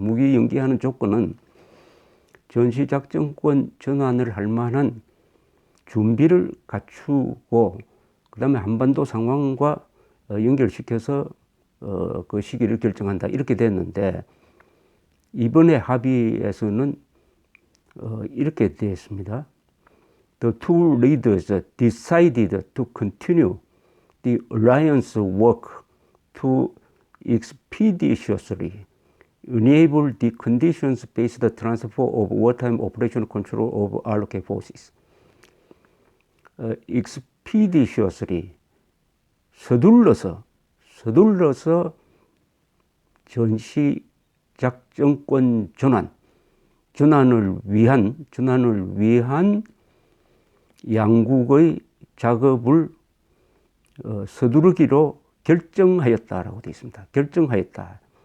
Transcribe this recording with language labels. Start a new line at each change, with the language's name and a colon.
Korean: 무기 연기하는 조건은 전시작전권 전환을 할 만한 준비를 갖추고 그 다음에 한반도 상황과 연결시켜서 그 시기를 결정한다 이렇게 됐는데 이번에 합의에서는 이렇게 되었습니다.
English: The two leaders decided to continue the alliance work to expeditiously enable the conditions-based transfer of wartime operational control of allied forces.
Korean: expeditiously 서둘러서 전시작전권 전환을 위한 양국의 작업을 서두르기로 결정하였다라고 되어 있습니다. 결정하였다.